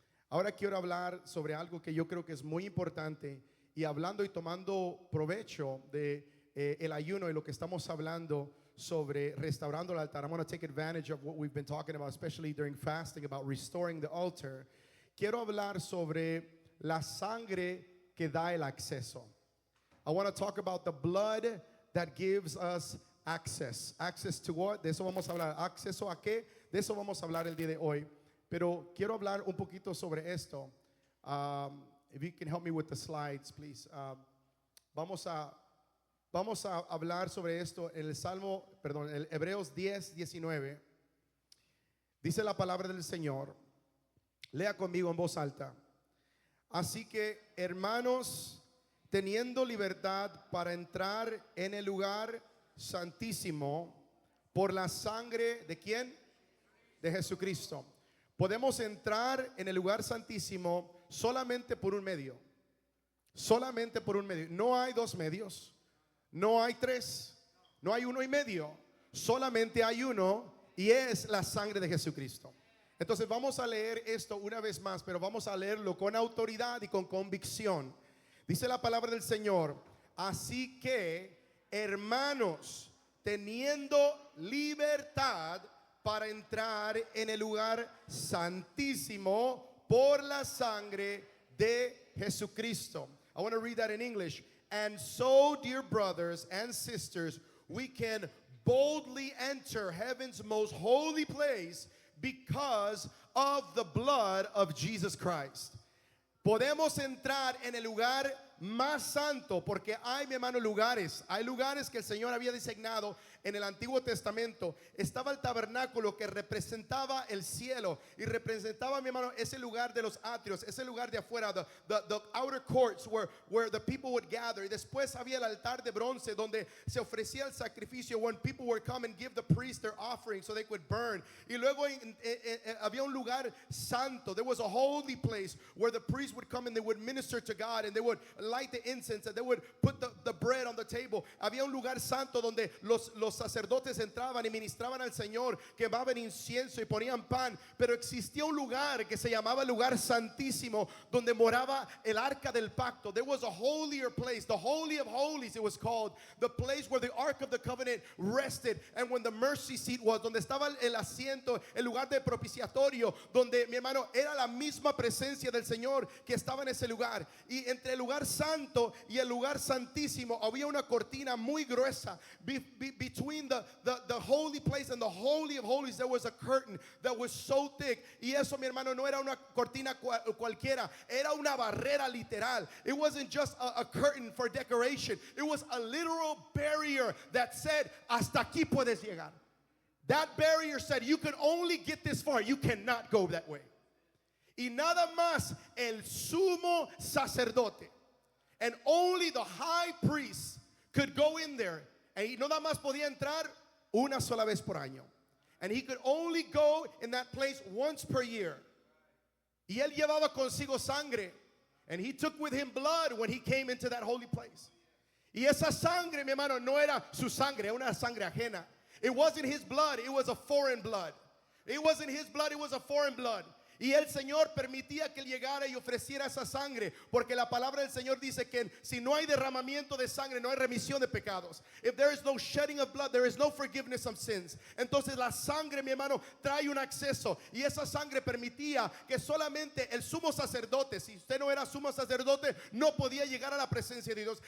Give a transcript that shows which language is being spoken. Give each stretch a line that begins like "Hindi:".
Spanish: Ahora quiero hablar sobre algo que yo creo que es muy importante, y hablando y tomando provecho de el ayuno y lo que estamos hablando sobre restaurando el altar.
English: I want to take advantage of what we've been talking about, especially during fasting, about restoring the altar.
Spanish: Quiero hablar sobre la sangre que da el acceso.
English: I want to talk about the blood that gives us access. Access to what?
Spanish: De eso vamos a hablar. ¿Acceso a qué? De eso vamos a hablar el día de hoy. Pero quiero hablar un poquito sobre esto.
English: If you can help me with the slides, please.
Spanish: Vamos a hablar sobre esto en el Hebreos 10, 19. Dice la palabra del Señor. Lea conmigo en voz alta. Así que, hermanos, teniendo libertad para entrar en el lugar santísimo por la sangre ¿de quién? De Jesucristo. Podemos entrar en el lugar santísimo solamente por un medio. Solamente por un medio. No hay dos medios. No hay tres. No hay uno y medio. Solamente hay uno, y es la sangre de Jesucristo. Entonces vamos a leer esto una vez más, pero vamos a leerlo con autoridad y con convicción. Dice la palabra del Señor. Así que, hermanos, teniendo libertad para entrar en el lugar santísimo por la sangre de Jesucristo.
English: I want to read that in English. And so, dear brothers and sisters, we can boldly enter heaven's most holy place because of the blood of Jesus Christ.
Spanish: Podemos entrar en el lugar más santo porque hay, mi hermano, lugares. Hay lugares que el Señor había designado en el Antiguo Testamento. Estaba el tabernáculo que representaba el cielo y representaba, mi hermano, ese lugar de los atrios, ese lugar de afuera,
English: the outer courts where the people would gather.
Spanish: Y después había el altar de bronce donde se ofrecía el sacrificio
English: when people would come and give the priest their offering so they could burn.
Spanish: Y luego había un lugar santo.
English: There was a holy place where the priest would come and they would minister to God, and they would light the incense, and they would put the bread on the table.
Spanish: Había un lugar santo donde los sacerdotes entraban y ministraban al Señor, quemaban incienso y ponían pan. Pero existía un lugar que se llamaba el lugar santísimo, donde moraba el arca del pacto.
English: There was a holier place, the holy of holies it was called, the place where the ark of the covenant rested, and when the mercy seat was,
Spanish: donde estaba el asiento, el lugar de propiciatorio, donde, mi hermano, era la misma presencia del Señor que estaba en ese lugar. Y entre el lugar santo y el lugar santísimo había una cortina muy gruesa.
English: Between the holy place and the holy of holies there was a curtain that was so thick.
Spanish: Y eso, mi hermano, no era una cortina cualquiera, era una barrera literal.
English: It wasn't just a curtain for decoration. It was a literal barrier that said,
Spanish: hasta aquí puedes llegar.
English: That barrier said, you can only get this far, you cannot go that way.
Spanish: Y nada más el sumo sacerdote,
English: and only the high priest could go in there.
Spanish: Y nada más podía entrar una sola vez por año.
English: And he could only go in that place once per year.
Spanish: Y él llevaba consigo sangre.
English: And he took with him blood when he came into that holy place.
Spanish: Y esa sangre, mi hermano, no era su sangre, era una sangre ajena.
English: It wasn't his blood, it was a foreign blood. It wasn't his blood, it was a foreign blood.
Spanish: Y el Señor permitía que Él llegara y ofreciera esa sangre, porque la palabra del Señor dice que si no hay derramamiento de sangre, no hay remisión de pecados.
English: If there is no shedding of blood, there is no forgiveness of sins.
Spanish: Entonces la sangre, mi hermano, trae un acceso, y esa sangre permitía que solamente el sumo sacerdote, si usted no era sumo sacerdote, no podía llegar a la presencia de Dios.